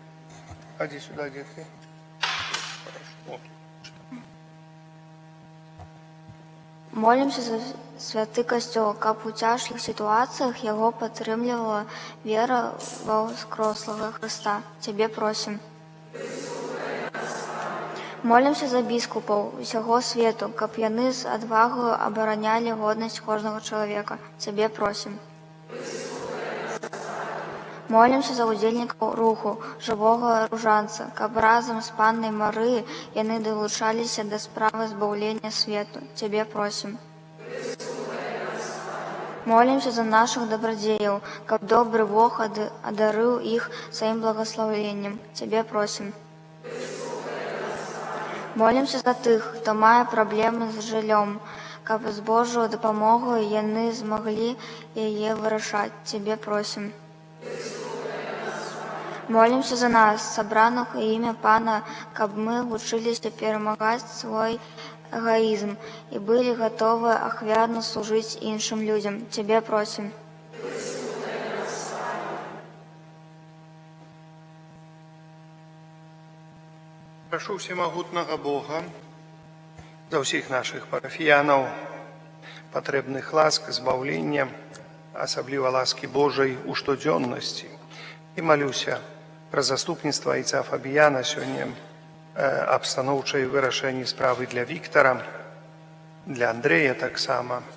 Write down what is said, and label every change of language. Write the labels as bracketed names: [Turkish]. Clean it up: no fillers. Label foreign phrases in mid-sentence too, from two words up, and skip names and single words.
[Russian] Ходи сюда, детки. [Belarusian] Молимся за святы касцёл, каб у цяжкіх сітуацыях яго падтрымлівала вера ва ўскрослага Хрыста. Цябе просім. Молимся за біскупаў усяго свету, каб яны з адвагаю абаранялі годнасць кожнага чалавека. Цябе просім. Молимся за удзельнікаў руху жывога ружанца, каб разам з паннай Марыяй яны далучаліся да справы збаўлення свету. Цябе просім. [Russian] Молимся за наших [Belarusian] добродеяў, каб добрый Бог одарыў іх сваім благословеннем. [Russian] Тебе просим. [Belarusian] Молимся за тых, хто мае праблемы з жыллём, каб з Божою дапамогою яны змаглі яе вырашаць. [Russian] Тебе просим. Молимся за нас, [Belarusian] сабраных у імя Пана, каб мы вучыліся перамагаць свой [Russian] эгоизм и были готовы [Belarusian] ахвярно служить іншим людям. [Russian] Тебе просим. [Belarusian] Прошу всемогутного Бога за ўсіх наших парафіянаў, патрэбных ласк, збаўлення, асабліва ласкі Божай у штодзённасці. І малюся пра заступніцтва айца Фабіяна сёння аб станоўчай вырашэнні справы для Віктара, для Андрэя таксама.